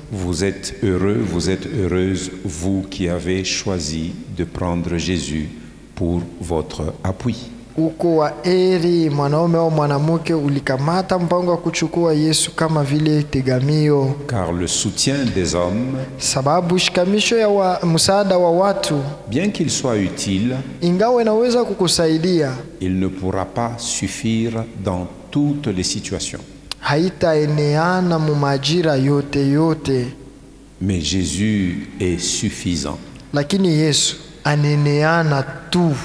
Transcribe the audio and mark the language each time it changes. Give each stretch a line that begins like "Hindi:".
French: Vous êtes heureux, vous êtes heureuse, vous qui avez choisi de prendre Jésus pour votre appui.
Swahili: uko wa eri mwanaume au mwanamke ulikamata mpango wa kuchukua Yesu kama vile tegamio,
French: car le soutien des hommes,
Swahili: sababu shikamisho ya msaada wa watu,
French: bien qu'il soit utile,
Swahili: ingawa inaweza kukusaidia,
French: il ne pourra pas suffire dans toutes les situations.
Swahili: haitaeneana mu majira yote.
French: Mais Jésus est suffisant.
Swahili: Lakini Yesu aneneana tu.